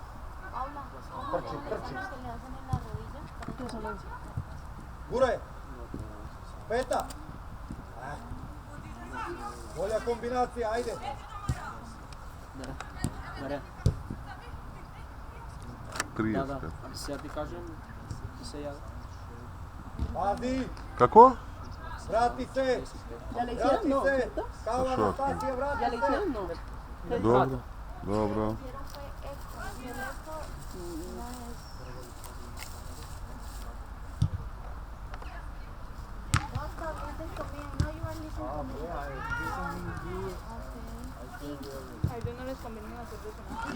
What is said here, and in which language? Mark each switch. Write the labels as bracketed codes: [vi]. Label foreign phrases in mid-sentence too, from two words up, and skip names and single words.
[sr] Trči. Guraj. Peta. Bolja kombinacija, ajde. Marija. 30. Da. [bg] Сега ти кажем, ти се яви. [sr] Pazi, Kako? vrati se. [es] ¿Ya le hicieron? No, ¿cierto? [sr] Kao Anastasija, vrati [es] ¿Ya le [sr] se. [es] hicieron? No. [sr] Dobro. [es] A ellos no les conviene hacer de eso, ¿no?